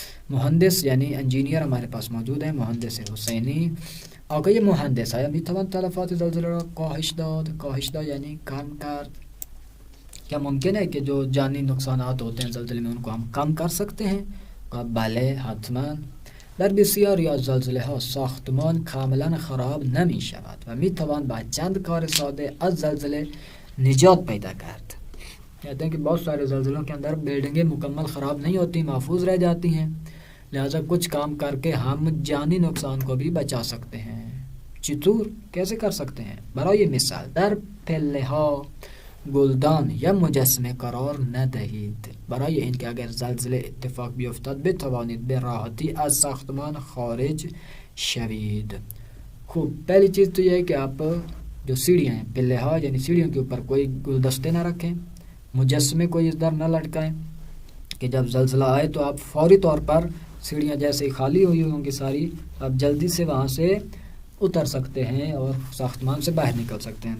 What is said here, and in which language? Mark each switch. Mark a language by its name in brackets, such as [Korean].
[Urdu] مهندس یعنی انجینیر ہمارے پاس موجود ہیں، مهندس حسینی. [Persian] آقای مهندس، آیا میتوان تلفات زلزله را کاهش داد یعنی کم کرد؟ [Urdu] کیا ممکن ہے کہ جو جانی نقصانات ہوتے ہیں زلزلے میں ان کو ہم کم کر سکتے ہیں؟ [Persian] بله حتما. در بسیاری از زلزله ها ساختمان کاملا خراب نمی شود و می توان با چند کار ساده از زلزله نجات پیدا کرد. [Urdu] کہتے ہیں کہ بہت سارے زلزلوں کے اندر بلڈنگیں مکمل خراب نہیں ہوتی، محفوظ رہ جاتی ہیں، لہذا کچھ کام کر کے ہم جانی نقصان کو بھی بچا سکتے ہیں. [Persian] چطور؟ [Urdu] کیسے کر سکتے ہیں؟ [Persian] برای مثال در پله ها گلدان یا مجسمه قرار ندهید، برای اینکه اگر زلزله اتفاق بیفتد بتوانید به راحتی از ساختمان خارج شوید. خوب. [Urdu] پہلی چیز تو یہ ہے کہ آپ جو سیڑھیاں ہیں، پلے ہا یعنی سیڑھیوں کے اوپر کوئی گلدستے نہ رکھیں، مجسمے کوئی اس در نہ لٹکائیں کہ جب زلزلہ آئے تو آپ فوری طور پر سیڑھیاں جیسے ہی خالی ہوئی ہوں گی ساری، آپ جلدی سے وہاں سے اتر سکتے ہیں اور ساختمان سے باہر نکل سکتے ہیں.